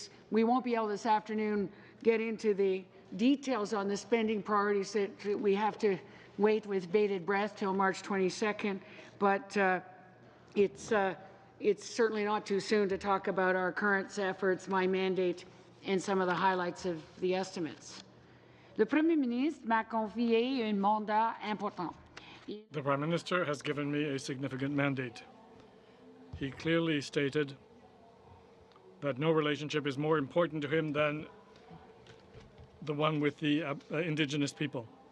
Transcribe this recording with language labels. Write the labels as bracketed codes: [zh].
[en] we won't be able this afternoon get into the details on the spending priorities that we have to wait with bated breath till March 22nd, but it's certainly not too soon to talk about our current efforts, my mandate, and some of the highlights of the estimates. [fr] Le Premier ministre m'a confié un mandat important. [en] The Prime Minister has given me a significant mandate. He clearly stated that no relationship is more important to him than the one with the Indigenous people.